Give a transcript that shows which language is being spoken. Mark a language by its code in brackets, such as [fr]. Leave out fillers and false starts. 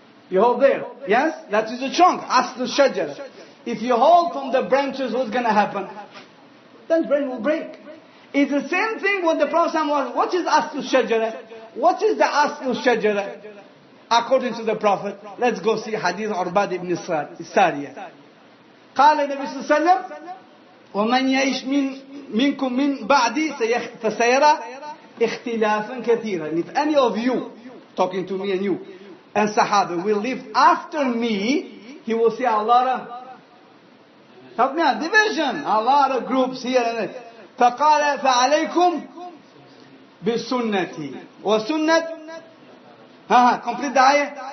[en] You hold there, yes? That is the trunk, asl shajara. If you hold from the branches, what's going to happen? Then branch will break. It's the same thing when the Prophet was, what is asl shajara? What is the asl shajara? According to the Prophet, let's go see hadith Urbad ibn Sariyah. [ar] قال النبي صلى الله عليه وسلم ومن يعيش منكم من بعدي فسيرى اختلافا كثيرا. [en] If any of you, talking to me and you, and Sahaba will live after me, he will see a lot of, help me out, division, a lot of groups here and there. [ar] فقال فعليكم بسنتي وسنة complete the ayah.